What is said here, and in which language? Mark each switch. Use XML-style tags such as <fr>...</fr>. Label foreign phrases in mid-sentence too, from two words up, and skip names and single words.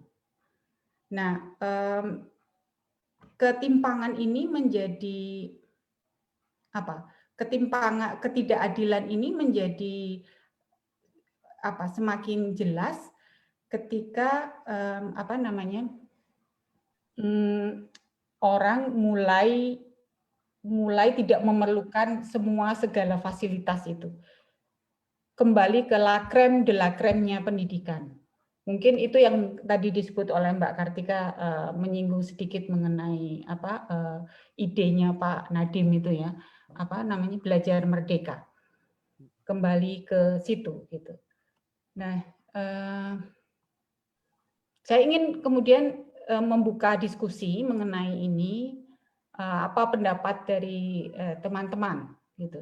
<id>Nah, ketimpangan ini menjadi ketidakadilan ini menjadi semakin jelas ketika orang mulai tidak memerlukan segala fasilitas itu. Kembali ke</id> <fr>la crème de la crème-</fr> <id>nya pendidikan. Mungkin itu yang tadi disebut oleh Mbak Kartika, menyinggung sedikit mengenai idenya Pak Nadiem itu ya, belajar merdeka. Kembali ke situ gitu. Nah, saya ingin kemudian membuka diskusi mengenai ini, apa pendapat dari teman-teman gitu.</id>